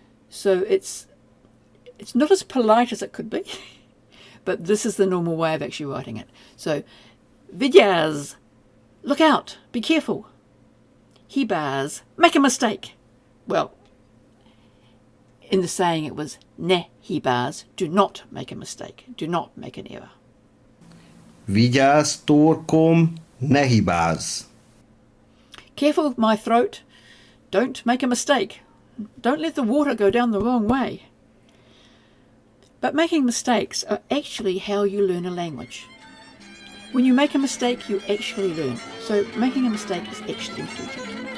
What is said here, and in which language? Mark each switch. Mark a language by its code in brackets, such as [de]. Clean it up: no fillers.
[en] So it's not as polite as it could be, but this is the normal way of actually writing it. So, vigyázz, look out, be careful. Hibázz, make a mistake. Well, in the saying it was [hu] ne hibázz, [en] do not make a mistake, do not make an error. [hu] Vigyázz, torkom, ne hibázz. [en] Careful with my throat, don't make a mistake. Don't let the water go down the wrong way. But making mistakes are actually how you learn a language. When you make a mistake, you actually learn. So making a mistake is actually important.